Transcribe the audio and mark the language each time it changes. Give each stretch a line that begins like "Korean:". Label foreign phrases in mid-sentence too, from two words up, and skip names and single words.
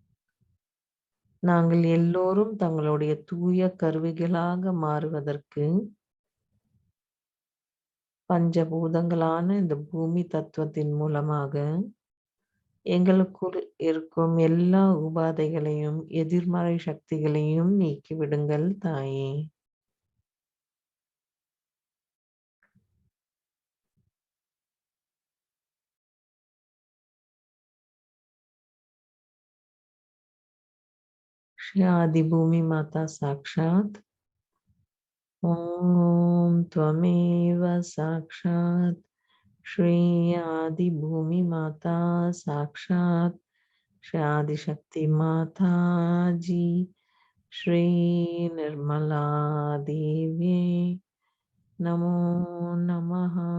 Tamil: நாங்கள் எல்லோரும் தங்களுடைய தூய கருவிகளாக மாறுவதற்கு பஞ்சபூதங்களான இந்த பூமி தத்துவத்தின் மூலமாக எங்களுக்குள் இருக்கும் எல்லா உபாதைகளையும், எதிர்மறை சக்திகளையும் நீக்கிவிடுங்கள் தாயே!
Sanskrit: श्री आदिभूमि माता साक्षात् ॐ त्वमेव साक्षात् श्री आदिभूमि माता साक्षात् श्री आदिशक्ति माता जी श्री निर्मला देवी नमो नमः।